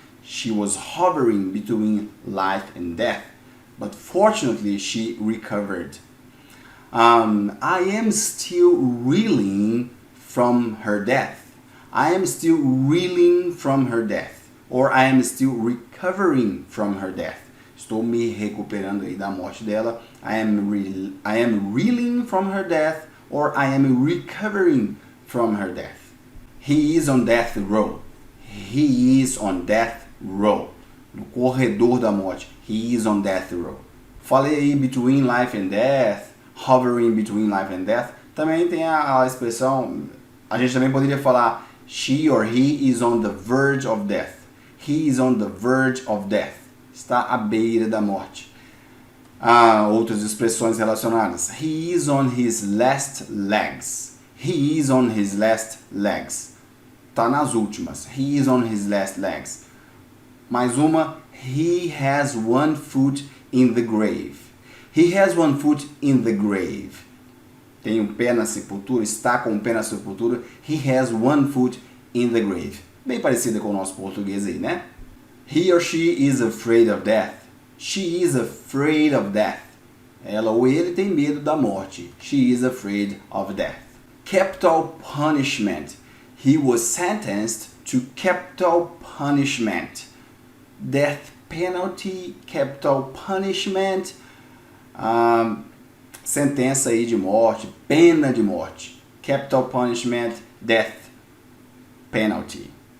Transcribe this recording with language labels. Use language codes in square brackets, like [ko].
[en] She was hovering between life and death, but fortunately she recovered. I am still reeling from her death. I am still reeling from her death. Or I am still recovering from her death. [pt] Estou me recuperando aí da morte dela. [en] I am reeling from her death. Or I am recovering from her death. He is on death row. He is on death row. [pt] No corredor da morte. [en] He is on death row. [pt] Falei aí [en] between life and death. Hovering between life and death. [pt] Também tem a expressão, a gente também poderia falar [en] she or he is on the verge of death. He is on the verge of death. [pt] Está à beira da morte. Outras expressões relacionadas. [en] He is on his last legs. He is on his last legs. [pt] Está nas últimas. [en] He is on his last legs. [pt] Mais uma. [en] He has one foot in the grave. He has one foot in the grave. [pt] Tem um pé na sepultura, está com um pé na sepultura. [en] He has one foot in the grave. [pt] Bem parecida com o nosso português aí, né? [en] He or she is afraid of death. She is afraid of death. [pt] Ela ou ele tem medo da morte. [en] She is afraid of death. Capital punishment. He was sentenced to capital punishment. Death penalty, capital punishment. [pt] Sentença aí de morte, pena de morte. [en] Capital punishment, death penalty.